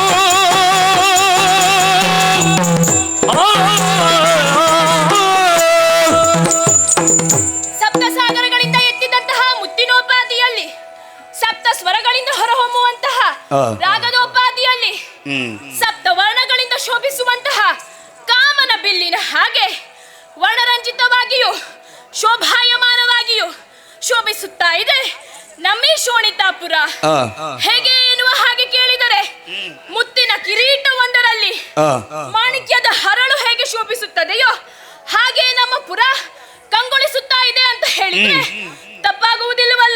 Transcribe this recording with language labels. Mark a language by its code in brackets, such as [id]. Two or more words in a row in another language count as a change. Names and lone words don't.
[kn] ಸಪ್ತ ಸಾಗರಗಳಿಂದ ಎತ್ತಿದಂತಹ ಮುತ್ತಿನೋಪಾದಿಯಲ್ಲಿ ಸಪ್ತ ಸ್ವರಗಳಿಂದ ಹೊರಹೊಮ್ಮುವಂತಹ ರಾಗದೋಪಾದಿಯಲ್ಲಿ ಸಪ್ತ ವರ್ಣಗಳಿಂದ ಶೋಭಿಸುವಂತಹ ಕಾಮನ ಬಿಲ್ಲಿನ ಹಾಗೆ ವರ್ಣರಂಜಿತವಾಗಿಯೂ ಶೋಭಾಯಮಾನವಾಗಿಯೂ ಶೋಭಿಸುತ್ತಾ ಇದೆ ನಮ್ಮಿ ಶೋಣಿತಾಪುರ. ಹೇಗೆ ಎನ್ನುವ ಹಾಗೆ ಕೇಳಿದರೆ ಮುತ್ತಿನ ಕಿರೀಟವೊಂದರಲ್ಲಿ ಮಾಣಿಕ್ಯದ ಹರಳು ಹೇಗೆ ಶೋಭಿಸುತ್ತದೆಯೋ ಹಾಗೆ ನಮ್ಮ ಪುರ ಕಂಗೊಳಿಸುತ್ತಾ ಇದೆ ಅಂತ ಹೇಳಿದ್ರೆ ತಪ್ಪಾಗುವುದಿಲ್ಲವಲ್ಲ.